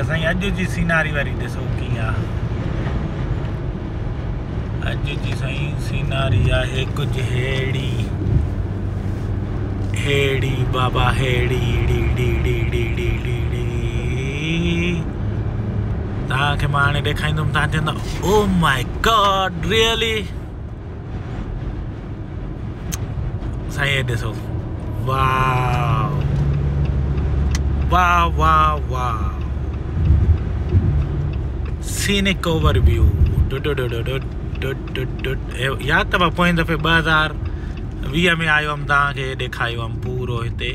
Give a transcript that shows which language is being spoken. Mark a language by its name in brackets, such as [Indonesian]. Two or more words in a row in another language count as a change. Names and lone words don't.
[Sindhi] साईं अॼु जी सीनारी वारी ॾिसो कीअं आहे, अॼु जी साईं सीनारी आहे कुझु हेड़ी बाबा हेड़ी तव्हांखे मां हाणे ॾेखारींदुमि, तव्हां चवंदा [English] oh my god really. [Sindhi] साईं ॾिसो, वाह वाह वाह वाह, [English] scenic overview. [Sindhi] यादि अथव पोएं दफ़े 2020 में आयो हुअमि, तव्हांखे ॾेखारियो हुअमि पूरो हिते।